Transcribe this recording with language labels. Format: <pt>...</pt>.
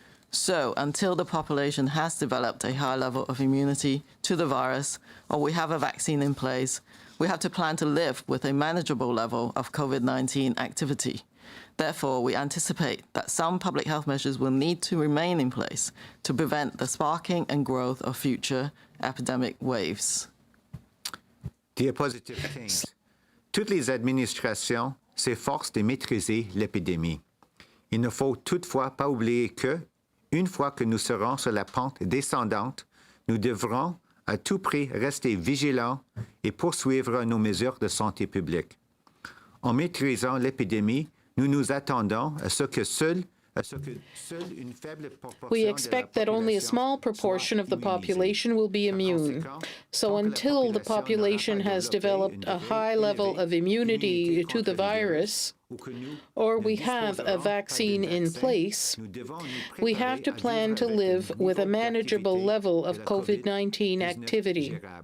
<en>So, until the population has developed a high level of immunity to the virus, or we have a vaccine in place, we have to plan to live with a manageable level of COVID-19 activity. Therefore, we anticipate that some public health measures will need to remain in place to prevent the sparking and growth of future epidemic waves.</en> <fr>Diapositive 15. Toutes les administrations s'efforcent de maîtriser l'épidémie. Il ne faut toutefois pas oublier que, une fois que nous serons sur la pente descendante, nous devrons à tout prix rester vigilants et poursuivre nos mesures de santé publique. En maîtrisant l'épidémie, nous nous attendons à ce que seule une faible proportion</fr> <en>We expect that only a small proportion of the population will be immune. So until the population has developed a high level of immunity to the virus, or we have a vaccine in place, we have to plan to live with a manageable level of COVID-19 activity.</en>